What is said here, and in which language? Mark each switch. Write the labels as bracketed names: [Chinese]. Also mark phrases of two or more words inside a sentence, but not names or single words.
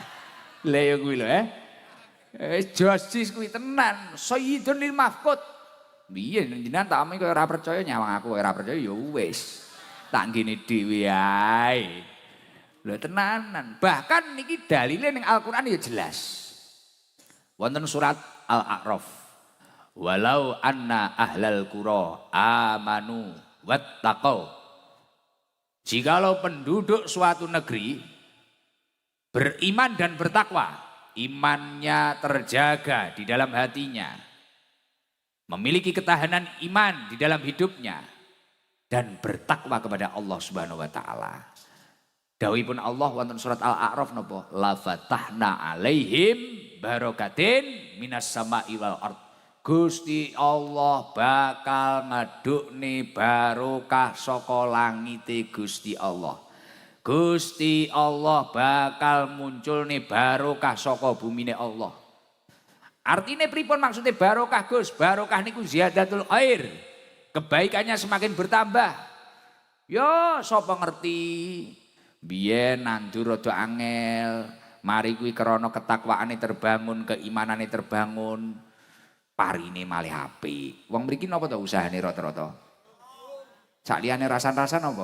[Javanese] Lah ya kuwi lho Josis kuwi tenan. [Arabic] Sayyidun lil mafqud. [Javanese] Piye jenengan tak omong koyo ora percaya nyawang aku ora percaya ya wis. Tak ngene dhewe ae. Lho tenanan. Bahkan niki dalile ning Al-Qur'an ya jelas. Wonten surat Al-A'raf. [Arabic] Walau anna ahlal qura amanu wattaqau. [Indonesian] Jikalau penduduk suatu negeri beriman dan bertakwa, imannya terjaga di dalam hatinya, memiliki ketahanan iman di dalam hidupnya dan bertakwa kepada Allah [Arabic] Subhanahu wa taala. [Javanese] Dawuhipun Allah wonten surat Al-A'raf napa? [Arabic] La fatahna alaihim barakatin minas sama'i wal ard. [Javanese] Gusti Allah bakal ngedukne barokah saka langite Gusti Allah. Gusti Allah bakal munculne barokah saka bumine Allah. Artine pripun maksudnya barokah Gus? Barokah niku [Arabic] ziyadatul khair. [Indonesian] Kebaikannya semakin bertambah. [Javanese] Yo sapa ngerti? Biyen nandur rada angel, mari kuwi krana ketakwaane terbangun, keimanane terbangun, parine malih apik. Wong mriki napa to usahane rata-rata? Sak liyane rasan-rasan apa?